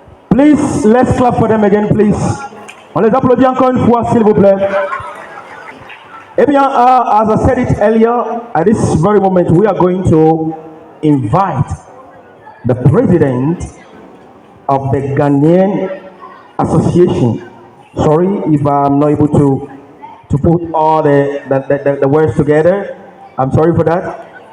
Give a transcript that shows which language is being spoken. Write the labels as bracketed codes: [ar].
[en] Please, let's clap for them again, please. [fr] On les applaudit encore une fois, s'il vous plaît. Eh bien, [en] as I said it earlier, at this very moment, we are going to invite the president of the Ghanaian Association. Sorry if I'm not able to put all the words together. I'm sorry for that.